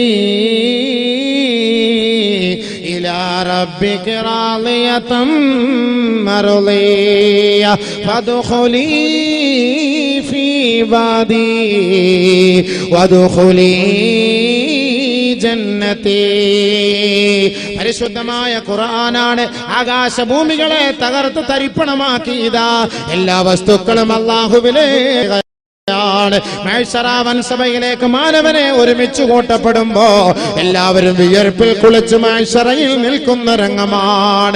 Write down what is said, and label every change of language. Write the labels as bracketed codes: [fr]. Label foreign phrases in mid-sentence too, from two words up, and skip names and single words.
[ar] إلى ربك راضية مرضية فادخلي في عبادي وادخلي جنتي [ml] പരിശുദ്ധമായ ഖുർആനാണ്. ആകാശഭൂമികളെ തകർത്ത് തരിപ്പണമാക്കിയതാ എല്ലാ വസ്തുക്കളും അല്ലാഹുവിലേക്ക് സഭയിലേക്ക് മാനവനെ ഒരുമിച്ച് കൂട്ടപ്പെടുമ്പോ എല്ലാവരും വിയർപ്പിൽ കുളിച്ച് മഹ്ശറയിൽ നിൽക്കുന്ന രംഗമാണ്.